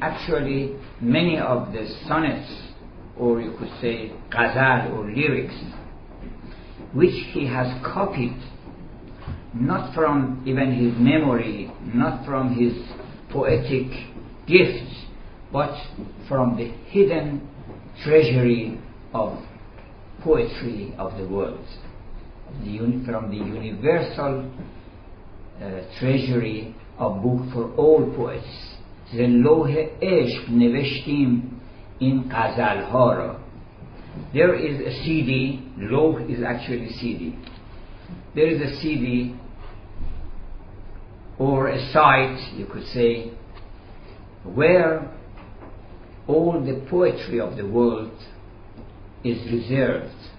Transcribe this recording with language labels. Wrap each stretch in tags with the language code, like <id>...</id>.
<en>Actually, many of the sonnets, or you could say ghazal or lyrics, which he has copied, not from even his memory, not from his poetic gifts, but from the hidden treasury of poetry of the world, from the universal treasury of book for all poets.</en> <fa>ز لوح عشق نوشتیم این غزل‌ها را.</fa> <en>There is a CD, لوح is actually CD. There is a CD or a site, you could say, where all the poetry of the world is reserved.</en>